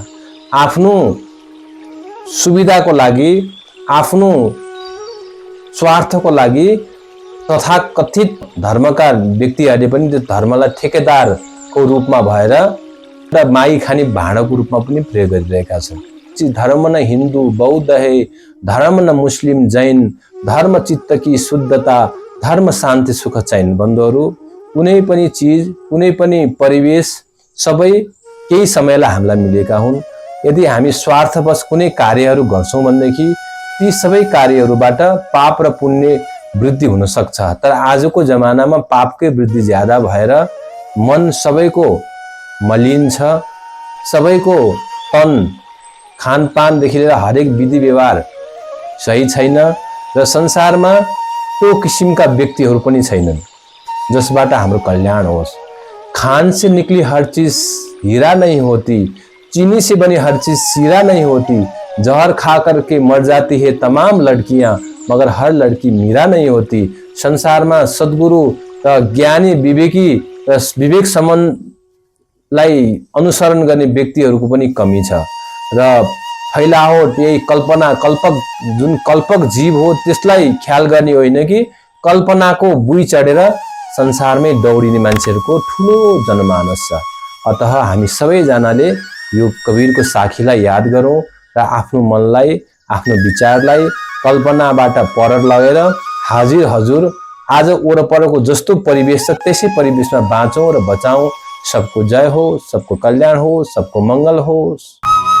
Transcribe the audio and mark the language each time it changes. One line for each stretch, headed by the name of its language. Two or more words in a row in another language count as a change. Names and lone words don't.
Nepali: आफ्नो सुविधाको लागि, आफ्नो स्वार्थको लागि तथाकथित धर्मका व्यक्तिहरूले पनि त्यो धर्मलाई ठेकेदारको रूपमा भएर र मागी खाने भाँडाको रूपमा पनि प्रयोग गरिरहेका छन्।
Hindi: धर्म न हिन्दू बौद्ध है, धर्म न मुस्लिम जैन, धर्म चित्त की शुद्धता, धर्म शान्ति सुख चैन।
Nepali: बन्धुहरू, कुनै पनि चिज, कुनै पनि परिवेश सबै केही समयलाई हामीलाई मिलेका हुन्। यदि हामी स्वार्थवश कुनै कार्यहरू गर्छौँ भनेदेखि ती सबै कार्यहरूबाट पाप र पुण्य वृद्धि हुन सक्छ। तर आजको जमानामा पापकै वृद्धि ज्यादा भएर मन सबैको मलिन छ, सबैको तन खानपानदेखि लिएर हरेक विधि व्यवहार सही छैन र संसारमा त्यो किसिमका व्यक्तिहरू पनि छैनन् जसबाट हाम्रो कल्याण होस्।
Hindi: खान से निकली हर चीज हीरा नहीं होती, चीनी से बनी हर चीज सीरा नहीं होती, जहर खा करके मर जाती है तमाम लड़कियां, मगर हर लड़की मीरा नहीं होती।
Nepali: संसारमा सद्गुरु र ज्ञानी विवेकी र विवेक सम्बन्धलाई अनुसरण गर्ने व्यक्तिहरूको पनि कमी छ र फैलावट, यही कल्पना कल्पक जुन कल्पक जीव हो त्यसलाई ख्याल गर्ने होइन कि कल्पनाको बुई चढेर संसारमै दौडिने मान्छेहरूको ठुलो जनमानस छ। अतः हामी सबैजनाले यो कबीरको साखीलाई याद गरौँ र आफ्नो मनलाई, आफ्नो विचारलाई कल्पनाबाट पर लगेर हाजिर हजुर आज वरपरको जस्तो परिवेश छ त्यसै परिवेशमा बाँचौँ र बचाउँ। सबको जय हो, सबको कल्याण हो, सबको मङ्गल होस्।